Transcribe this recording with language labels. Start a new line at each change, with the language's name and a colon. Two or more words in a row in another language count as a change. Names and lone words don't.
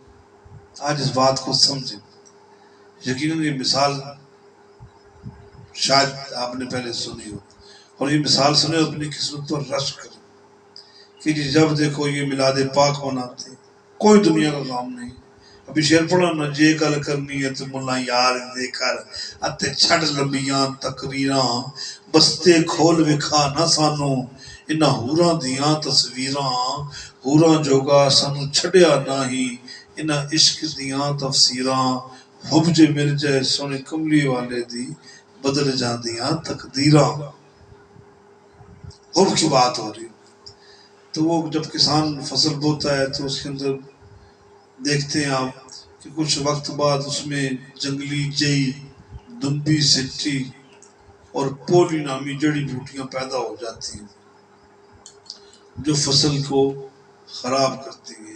Urdu: آج اس بات کو سمجھیں. یقیناً یہ مثال شاید آپ نے پہلے سنی ہو، اور یہ مثال سنے اپنی قسمت پر رشک کریں کہ جی جب دیکھو یہ میلاد پاک مناتے، کوئی دنیا کا کام نہیں، ابھی شعر پڑھا نا،
Punjabi: جے گل کرنی ہے تو ملا یار دے کر اتے چھڑ لمبیاں تقریراں، بستے کھول وکھا نہ سانو انہاں ہوراں دیاں تصویراں، ہوراں جوگا سانو چھڑیا نہ ہی انہاں عشق دیاں تفسیراں، حب جے مل جائے سونے کملی والے دی بدل جاندیاں تقدیراں۔
Urdu: حب کی بات ہو رہی، تو وہ جب کسان فصل بوتا ہے تو اس کے اندر دیکھتے ہیں آپ کہ کچھ وقت بعد اس میں جنگلی جئی، دمبی سٹی اور پولی نامی جڑی بوٹیاں پیدا ہو جاتی ہیں جو فصل کو خراب کرتی ہیں۔